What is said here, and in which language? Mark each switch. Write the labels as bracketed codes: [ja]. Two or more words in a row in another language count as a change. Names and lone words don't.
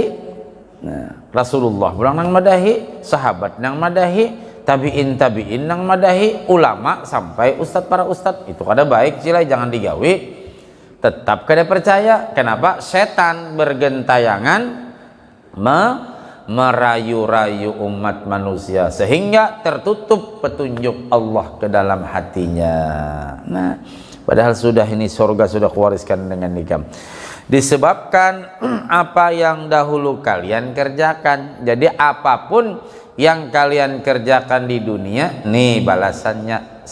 [bjn] Nah, Rasulullah bilang nang madahi, sahabat nang madahi, tabiin nang madahi, ulama sampai ustad para ustad, itu kada baik cilai, jangan digawi. Tetap kada percaya. Kenapa? Setan bergentayangan merayu-rayu umat manusia sehingga tertutup petunjuk Allah ke dalam hatinya. Nah, padahal sudah ini surga sudah kuwariskan dengan nikam. Disebabkan apa yang dahulu kalian kerjakan. Jadi apapun yang kalian kerjakan di dunia, nih balasannya.